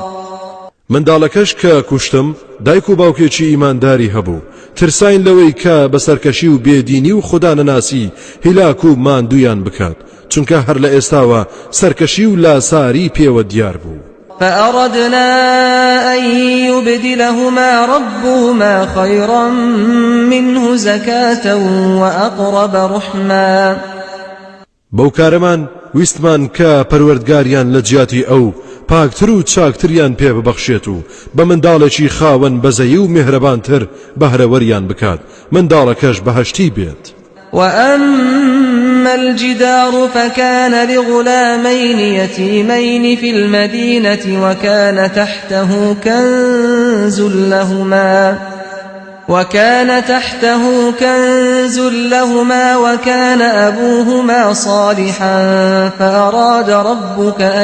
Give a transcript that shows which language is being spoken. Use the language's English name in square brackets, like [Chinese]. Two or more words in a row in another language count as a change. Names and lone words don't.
[Central Kurdish] منداڵەکەش کە کوشتم دایک و باوکێکی ئیمانداری هەبوو ترساین لەوەی کە بە سەرکەشی و بێدینی و خوددا نەناسی هیلاک و ماندویان بکات چونکە هەر لە ئێستاوە سەرکەشی و لاساری پێوە دیار بوو. [Arabic] فأردنا أن يبدلهما ربهما خيرا منه زكاة وأقرب رحما. [Central Kurdish] بەو کارەمان ویستمان کە پەروەردگاریان لە جیاتی ئەو پاکتر و چاکتریان پێ ببەخشێت و بە منداڵێکی خاوەن بەزەیی و میهرەبانتر بەهرەوەریان بکات منداڵەکەش بەهەشتی بێت. [Arabic] وأما الجدار فكان لغلامين يتيمين في المدينة وكان تحته كنز لهما وكان أبوهما صالحا فأراد ربك